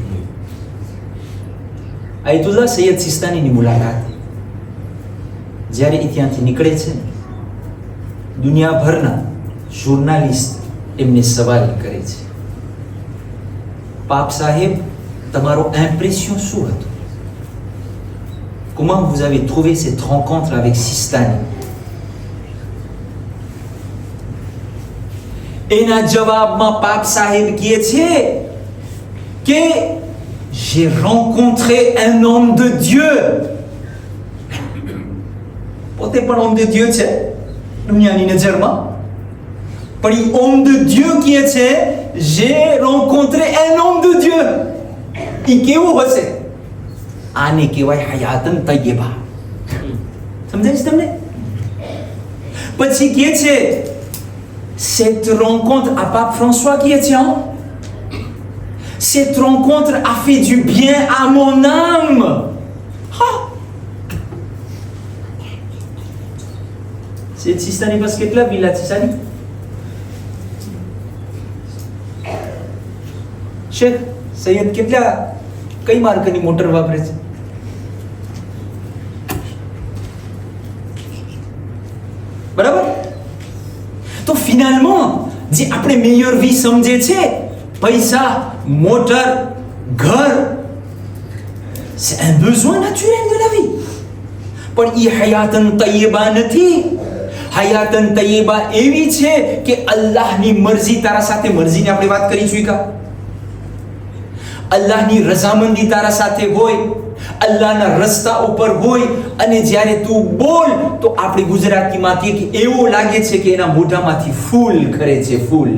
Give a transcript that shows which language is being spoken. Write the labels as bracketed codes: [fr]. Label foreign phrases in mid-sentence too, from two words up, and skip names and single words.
[gu] આયતુલ્લાહ સૈયદ સિસ્તાનીની મુલાકાત જ્યારે એ ત્યાંથી નીકળે છે ને, દુનિયાભરના જર્નાલિસ્ટ એમને સવાલ કરે છે, પાપ સાહેબ, તમારો ઇમ્પ્રેશન શું હતો? [fr] Comment vous avez trouvé cette rencontre avec Sistani? [gu] એના જવાબમાં પાપ સાહેબ કહે છે કે [fr] j'ai rencontré un homme de Dieu. [gu] પોતે પણ [fr] homme de Dieu [gu] છે દુનિયાની નજરમાં, પણ એ [fr] homme de Dieu [gu] કહે છે [fr] j'ai rencontré un homme de Dieu. [gu] એ કેવું હશે? આને કહેવાય [ar] حياة طيبة. [gu] સમજાય છે તમને? પછી કહે છે [fr] cette rencontre à Pape François qui est tiens, cette rencontre a fait du bien à mon âme. C'est Sistani parce que là villa Sistani. [gu] Cheikh સૈયદ કેટલા કઈ માર્કની મોટર વાપરે છે? બરાબર? તો ફિનાલમાં જે આપણે [fr] meilleure vie [gu] સમજે છે, પૈસા, મોટર, ઘર, [fr] c'est un besoin naturel de la vie. [gu] પણ એ [ar] حياة طيبة [gu] નથી. [ar] حياة طيبة [gu] એવી છે કે અલ્લાહની મરજી તારા સાથે, મરજીની આપણે વાત કરી ચૂક્યા, અલ્લાહની રઝામંદી તારા સાથે હોય, અલ્લાહના રસ્તા ઉપર હોય, અને જ્યારે તું બોલ તો આપણી ગુજરાતીમાંથી કે એવું લાગે છે કે એના મોઢામાંથી ફૂલ ખરે છે, ફૂલ.